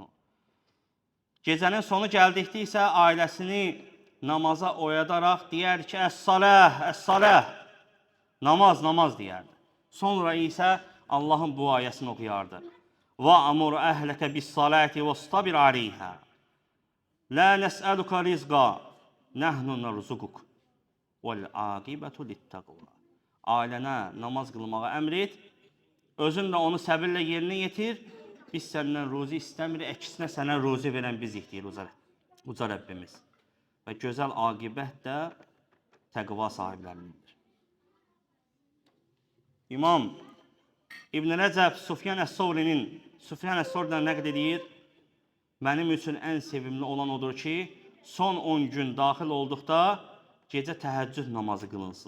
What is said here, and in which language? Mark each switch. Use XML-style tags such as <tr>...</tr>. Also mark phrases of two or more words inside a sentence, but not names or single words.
<az>Gecənin sonu gəldikdə isə ailəsini namaza oyadaraq deyər ki,</az> <ar>الصلاة الصلاة,</ar> <az>namaz, namaz deyərdi. Sonra isə Allahın bu ayəsini oxuyardı.</az> <ar>وَأَمُرْ أَهْلَكَ بِالصَّلَاةِ وَاسْتَبِرْ عَلَيْهَا لَا نَسْأَلُكَ رِزْقًا نَحْنُ نَرْزُقُكَ وَالْعَاقِبَةُ لِلتَّقْوَى</ar> <az>Ailənə namaz qılmağa əmr et, özün də onu səbirlə yerinə yetir, biz səndən ruzi istəmirik, əksinə sənə ruzi verən biz deyir uca Rəbbimiz. Və gözəl aqibət də təqva sahiblərindir. İmam İbn Rəcəb Sufyan Əs-Sovridən nəql edir, mənim üçün ən sevimli olan odur ki, son 10 gün daxil olduqda gecə təhəccüd namazı qılınsın.</az>